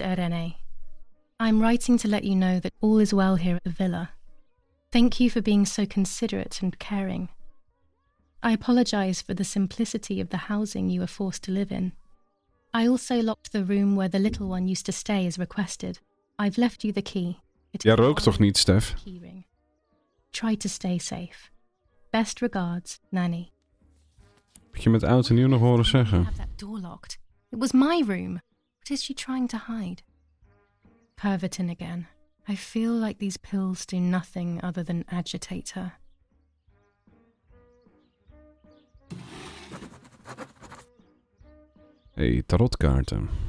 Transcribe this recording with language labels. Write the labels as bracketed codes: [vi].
[en] Irene, I'm writing to let you know that all is well here at the villa. Thank you for being so considerate and caring. I apologise for the simplicity of the housing you were forced to live in. I also locked the room where the little one used to stay as requested. I've left you the key. [nl] Jij rookt toch niet, Stef? [en] Keyring. Try to stay safe. Best regards, Nanny. [nl] Heb je met oud en nieuw nog horen zeggen? [en] Have that door locked. It was my room. What is she trying to hide? Pervertin again. I feel like these pills do nothing other than agitate her. [nl] Hey, tarotkaarten.